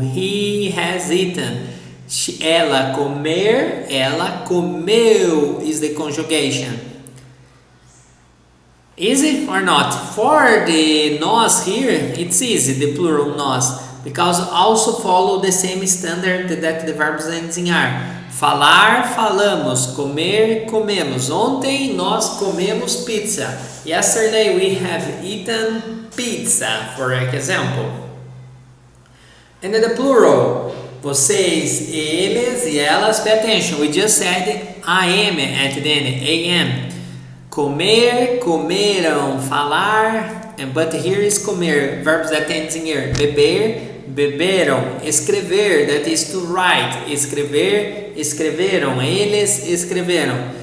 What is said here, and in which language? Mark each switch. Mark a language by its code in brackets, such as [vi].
[en] He has eaten. [pt] Ela comer, ela comeu [en] is the conjugation. Easy or not? For the nós here, it's easy, the plural nós, because also follow the same standard that the verbs ends in R. [pt] Falar, falamos. Comer, comemos. Ontem nós comemos pizza. [en] Yesterday we have eaten pizza, for example. And the plural, [pt] vocês, eles e elas, [en] pay attention. We just said am at the end, am. [pt] Comer, comeram. [en] Falar, but here is comer, verbs that ends in er. [pt] Beber, beberam. [en] Escrever, that is to write. [pt] Escrever, escreveram. Eles escreveram.